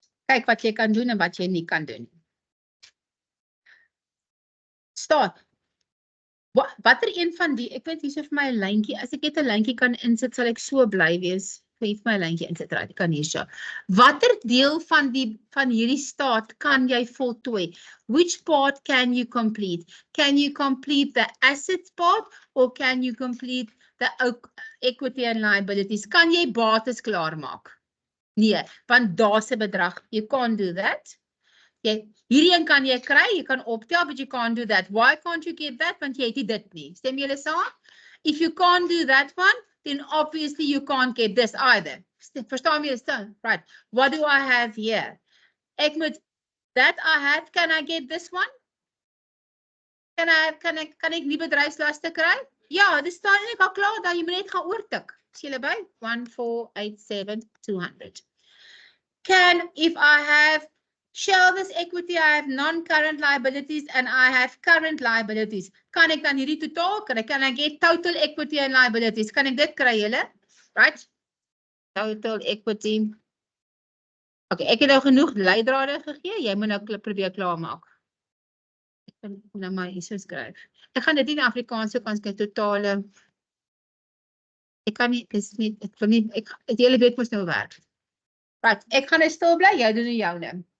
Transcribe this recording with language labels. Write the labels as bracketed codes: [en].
[af] Kyk wat jy kan doen en wat jy nie kan doen. Start. Watter een van die, ek weet hier so vir my 'n lyntjie, as ek net 'n lyntjie kan insit, sal ek so bly wees. Ek my lyntjie insit, right, ek kan hier so. Watter deel van hierdie staat kan jy voltooi? [en] Which part can you complete? Can you complete the assets part or can you complete the equity and liabilities? [af] Kan jy bates klaarmaak? Nee, want daar's 'n bedrag. [en] You can't do that. [af] Hierdie een kan jy kry, jy kan optel, [en] but you can't do that. Why can't you get that? [af] Want jy het nie dit nie. Stem julle saam? [en] If you can't do that one, then obviously you can't get this either. [af] Verstaan jy dit? [en] Right. What do I have here? [af] Ek moet [en] that I have, can I get this one? [af] Kan ek nie bedryfslaste kry? Ja, dit staan eintlik al klaar, dan jy moet net gaan oortik. Is julle by? 1,487,200. [en] If I have shareholders equity, I have non-current liabilities and I have current liabilities. [af] Kan ek dan hierdie totaal kry? [en] Can I get total equity and liabilities? [af] Kan ek dit kry julle? Right? [en] Total equity. [af] Okay, ek het nou genoeg leidrade gegee. Jy moet nou probeer klaarmaak. Ek kan nou maar hier so skryf. Ek gaan dit in Afrikaans so kan skryf totale. Ek kan nie, dis nie, ek wil nie, julle weet mos nou werk. Right, ek gaan nou stil bly, jy doen joune.